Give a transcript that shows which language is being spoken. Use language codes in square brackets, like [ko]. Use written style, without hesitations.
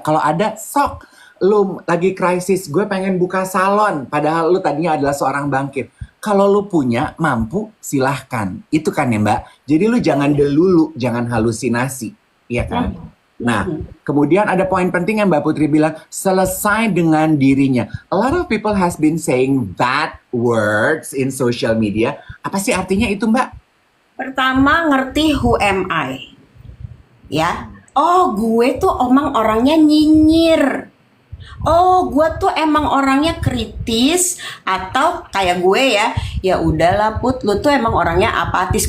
[id] Kalau ada, sok. Lo lagi krisis, gue pengen buka salon, padahal lo tadinya adalah seorang bangkit. Kalau lo punya, mampu, silahkan. Itu kan ya Mbak. Jadi lo jangan delulu, jangan halusinasi. Iya kan? Nah, kemudian ada poin penting yang Mbak Putri bilang, selesai dengan dirinya. [en] A lot of people has been saying that words in social media. [id] Apa sih artinya itu Mbak? Pertama, ngerti [en] who am I. [id] Ya. Oh, gue tuh emang orangnya nyinyir. Oh, gue tuh emang orangnya kritis, atau kayak gue ya udahlah Put, lu tuh emang orangnya apatis.